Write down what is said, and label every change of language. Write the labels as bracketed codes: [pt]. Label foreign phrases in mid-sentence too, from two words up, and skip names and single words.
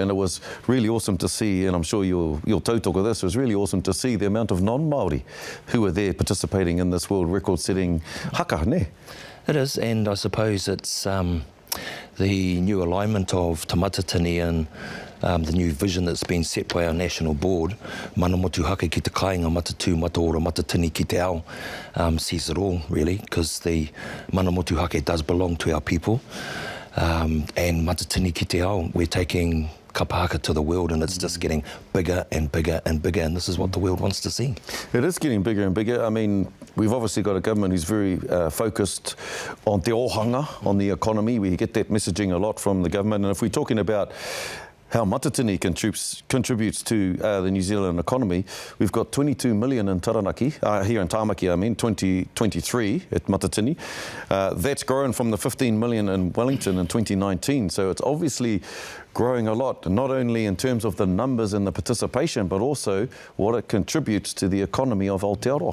[en] And it was really awesome to see, and I'm sure you'll tautoko this, it was really awesome to see the amount of non-Māori who were there participating in this world record-setting haka, ne? It is, and I suppose it's the new alignment of Te Matatini and the new vision that's been set by our national board, [mi] mana motu haka ki te kāinga matatu mataora matatini ki te ao, [en] says it all really, because the [mi] mana motu haka [en] does belong to our people, and [mi] matatini ki te ao, [en] we're taking Kapa Haka to the world and it's just getting bigger and bigger and bigger, and this is what the world wants to see. It is getting bigger and bigger. I mean, we've obviously got a government who's very focused on [mi] te ohanga, [en] on the economy. We get that messaging a lot from the government, and if we're talking about how Matatini contributes to the New Zealand economy, we've got 22 million in Taranaki, here in Tāmaki, 2023 at Matatini. That's grown from the 15 million in Wellington in 2019, so it's obviously growing a lot, not only in terms of the numbers and the participation, but also what it contributes to the economy of Aotearoa.